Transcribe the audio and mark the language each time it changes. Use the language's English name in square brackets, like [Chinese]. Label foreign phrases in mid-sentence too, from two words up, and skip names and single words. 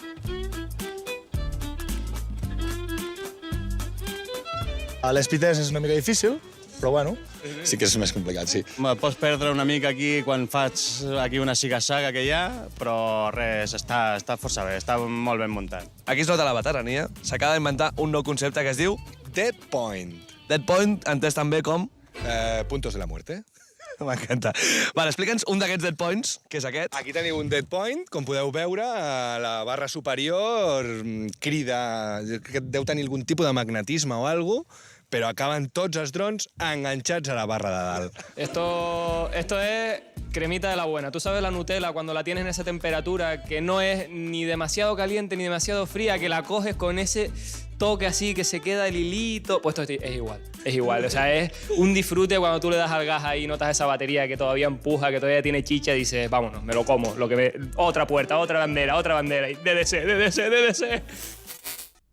[Catalan] L'split S és una mica difícil, però bueno, sí que és més complicat, sí. Pots perdre una mica aquí quan faig aquí una siga-saga que hi ha, però res, està força bé, està molt ben muntat. Aquí es nota la veterania. S'acaba d'inventar un nou concepte que es diu [English] Dead Point. Dead Point, [Catalan] entès també com... [Spanish] Puntos de la muerte. [Catalan] M'encanta. Vale, explica'ns un d'aquests [English] dead points, [Catalan] que és aquest. Aquí teniu un [English] dead point, [Catalan] com podeu veure, a la barra superior crida, que deu tenir algun tipus de magnetisme o alguna cosa, però acaben tots els drons enganxats a la barra de dalt. [Spanish] Esto es cremita de la buena. Tú sabes la Nutella cuando la tienes en esa temperatura que no es ni demasiado caliente ni demasiado fría, que la coges con ese toque así que se queda el hilito. Pues esto es igual, es igual. O sea, es un disfrute cuando tú le das al gas ahí y notas esa batería que todavía empuja, que todavía tiene chicha y dices, vámonos, me lo como. Otra puerta, otra bandera. Y DDC.